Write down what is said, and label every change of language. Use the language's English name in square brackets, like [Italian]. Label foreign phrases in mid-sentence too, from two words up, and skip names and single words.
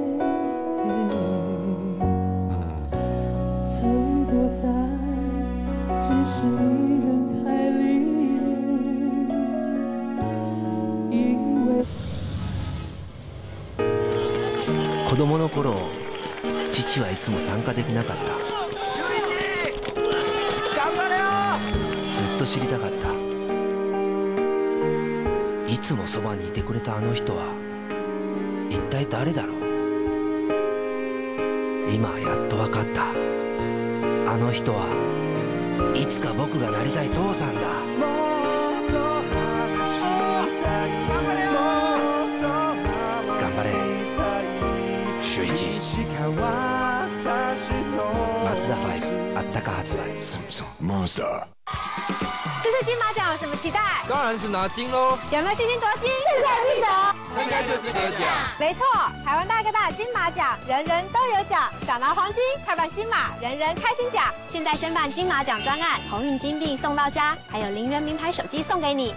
[Chinese] 曾躲在只是人海里面，因为 [Japanese] 子供の頃、父はいつも参加できなかった。頑張れよ！ずっと知りたかった。いつもそばにいてくれたあの人は一体誰だろう。今やっと分かった。あの人はいつか僕がなりたい父さんだ。頑張れ秀一。マツダ5あったか発売。 Monster。 [Chinese] 这次金马奖有什么期待？当然是拿金喽！有没有信心夺金？势在必得。参加就是得奖。没错，台湾大哥大金马奖，人人都有奖，想拿黄金，开办新马，人人开心奖。现在申办金马奖专案，鸿运金币送到家，还有0元名牌手机送给你。